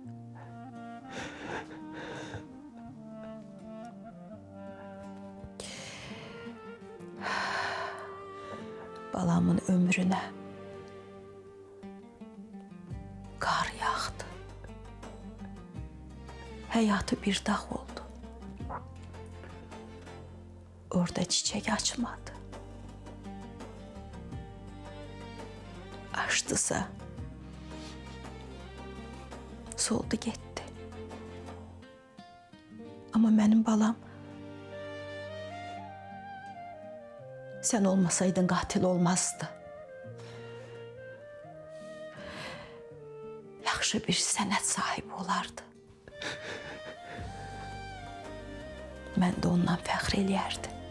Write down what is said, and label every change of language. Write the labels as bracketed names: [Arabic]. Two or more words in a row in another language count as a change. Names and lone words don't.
[Azerbaijani] Balamın ömrünə qar yağdı. Həyatı bir dağ oldu. [Turkish] Orada çiçek açmadı. Açtısa soldu gitti. Ama benim balam sen olmasaydın katil olmazdı. [Azerbaijani] Yaxşı bir sənət sahibi olardı. Mən də ondan fəxr eləyərdim.